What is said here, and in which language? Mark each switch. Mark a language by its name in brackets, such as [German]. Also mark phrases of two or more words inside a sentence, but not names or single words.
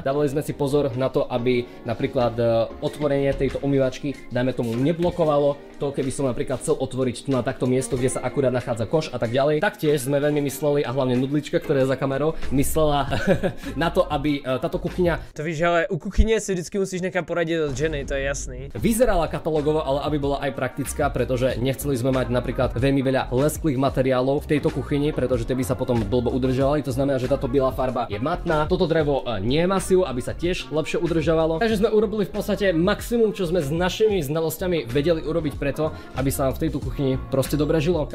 [Slovak] Dávali sme si pozor na to, aby napríklad otvorenie tejto umývačky, dajme tomu, neblokovalo to, keby som napríklad chcel otvoriť tu na takto miesto, kde sa akurát nachádza koš a tak ďalej. Taktiež sme veľmi mysleli, a hlavne Nudlička, ktorá je za kamerou, myslela na to, aby táto kuchyňa... [Czech] To víš, ale u kuchyně si vždycky musíš nechat poradit od ženy, to je jasný. [Slovak] Vyzerala katalogovo, ale aby bola aj praktická, pretože nechceli sme mať napríklad veľmi veľa lesklých materiálov v tejto kuchyni, pretože tie by sa potom blbo udržovali. To znamená, že táto biela farba je matná. Toto drevo nie je masív, aby sa tiež lepšie udržovalo. Takže sme urobili v podstate maximum, čo sme s našimi znalosťami vedeli urobiť preto, aby sa v tejto kuchyni proste dobre žilo.